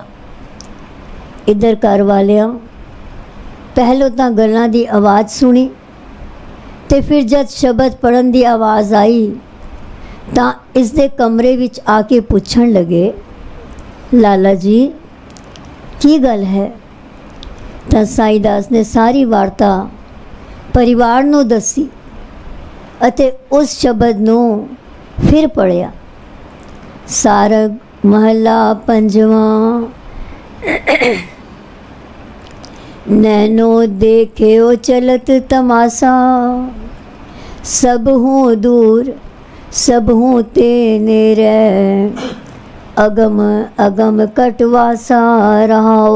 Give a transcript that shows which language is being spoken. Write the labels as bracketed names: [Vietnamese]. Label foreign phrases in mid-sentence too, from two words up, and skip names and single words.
[Punjabi] ਇਧਰ ਘਰ ਵਾਲਿਆਂ ਪਹਿਲੋਂ ਤੋ ਗੱਲਾਂ ਦੀ ਆਵਾਜ਼ ਸੁਣੀ ਤੇ ਫਿਰ ਜਬ ਸ਼ਬਦ ਪੜ੍ਹਨ ਦੀ ਆਵਾਜ਼ ਆਈ ਤੋ ਇਸ ਦੇ ਕਮਰੇ ਵਿਚ ਆਕੇ ਪੁੱਛਣ ਲੱਗੇ, ਲਾਲਾ ਜੀ ਕੀ ਗੱਲ ਹੈ। ਤੋ ਸਾਈਂ ਦਾਸ ਨੇ ਸਾਰੀ ਵਾਰਤਾ ਪਰਿਵਾਰ ਨੂੰ ਦੱਸੀ ਅਤੇ ਉਸ ਸ਼ਬਦ ਨੂੰ ਫਿਰ ਪੜ੍ਹਿਆ। ਸਾਰਗ ਮਹਲਾ ਪੰਜਵਾਂ। ਨੈਨੋ ਦੇਖਿਓ ਚਲਤ ਤਮਾਸ਼ਾ, ਸਭ ਹੂੰ ਦੂਰ ਸਭ ਹੂੰ ਤੇ ਨੇਰੇ, ਅਗਮ ਅਗਮ ਕਟਵਾਸਾ ਰਹਾਓ।